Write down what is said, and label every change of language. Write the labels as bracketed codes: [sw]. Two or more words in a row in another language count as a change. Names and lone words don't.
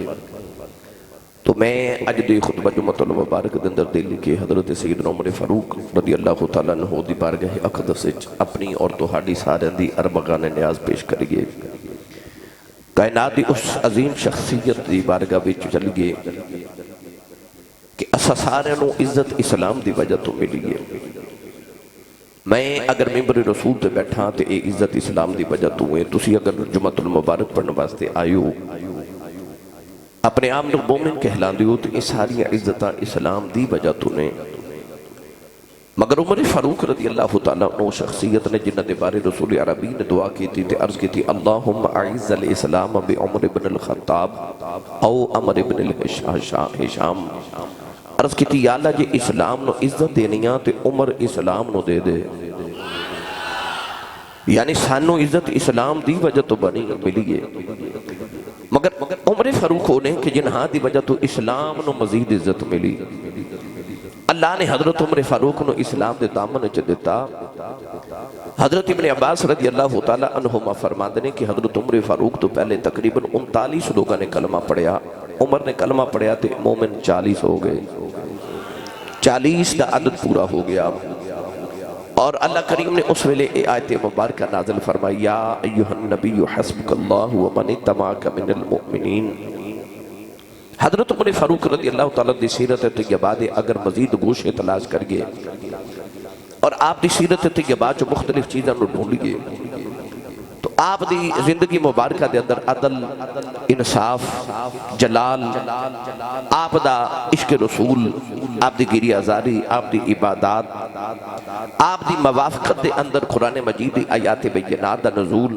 [pa] تو میں اج دی خطبہ جمعۃ المبارک دے اندر دل کے حضرت سیدنا عمر فاروق رضی اللہ تعالی عنہ دی بارگاہ اقدس وچ اپنی اور تہاڈی سارے دی اربگان نیاز پیش کریے۔ کائنات دی اس عظیم شخصیت دی بارگاہ وچ چلیے کہ اساں سارے نو عزت اسلام دی وجہ تو ملی ہے۔ میں اگر ممبر رسول تے بیٹھا تے اے عزت اسلام دی وجہ تو ہے، تسی اگر جمعۃ المبارک پڑھنے واسطے آئے ہو اپنے آپ نو مومن کہلاندے ہو تو یہ ساری عزتاں اسلام دی وجہ تو نے، مگر عمر فاروق رضی اللہ تعالیٰ عنہ شخصیت نے جنہ دے بارے رسول عربی نے دعا کی تھی تے عرض کی تھی [ar] اللہم اعز الاسلام بعمر بن الخطاب او عمر بن الحشام، [pa] عرض کی تھی یا اللہ جی اسلام نو عزت دینیاں تے عمر اسلام نو دے دے، یعنی سانو عزت اسلام دی وجہ تو بنی ملی ہے، مگر عمر فاروق ہونے کہ جنہاں دی وجہ تو اسلام نو مزید عزت ملی۔ اللہ نے حضرت عمر فاروق نو اسلام دے دامن وچ دیتا۔ حضرت ابن عباس رضی اللہ تعالی عنہما فرماندے نے کہ حضرت عمر فاروق تو پہلے تقریباً 39 لوگوں نے کلمہ پڑھیا، عمر نے کلمہ پڑھیا تے مومن 40 ہو گئے، 40 کا عدد پورا ہو گیا۔ اور اللہ کریم نے اس ویلے اے آیت مبارکہ نازل فرمائی [ar] یا ایہا النبی حسبک اللہ ومن اتبعک من المؤمنین۔ [pa] حضرت عمر فاروق رضی اللہ تعالیٰ دی سیرت طیبہ دے اگر مزید گوشے تلاش کر گئے اور آپ دی سیرت طیبہ جو مختلف چیزیں نو ڈھونڈ گئے تو آپ دی زندگی مبارکہ دے اندر عدل، انصاف، جلال، آپ دا عشق رسول، آپ دی گریہ ازاری، آپ دی عبادات، آپ دی موافقت دے اندر قرآن مجید دی آیات بینات دا نزول۔